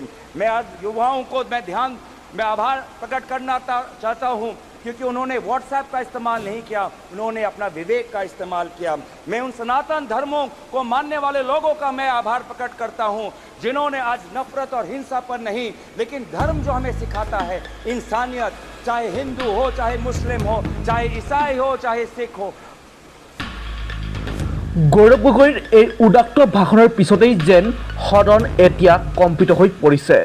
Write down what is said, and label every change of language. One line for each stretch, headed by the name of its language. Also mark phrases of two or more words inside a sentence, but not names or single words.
Hindi: मैं आज युवाओं को मैं आभार प्रकट करना चाहता हूँ, क्योंकि उन्होंने व्हाट्सएप का इस्तेमाल नहीं किया, उन्होंने अपना विवेक का इस्तेमाल किया। मैं उन सनातन धर्मों को मानने वाले लोगों का मैं आभार प्रकट करता हूं, जिन्होंने आज नफरत और हिंसा पर नहीं, लेकिन धर्म जो हमें सिखाता है इंसानियत, चाहे हिंदू हो, चाहे मुस्लिम हो, चाहे ईसाई हो, चाहे सिख हो।
Assamese: গৌৰৱ গগৈৰ এই উদাত্ত ভাষণৰ পিছতেই যেন সদন এতিয়া কম্পিত হৈ পৰিছে।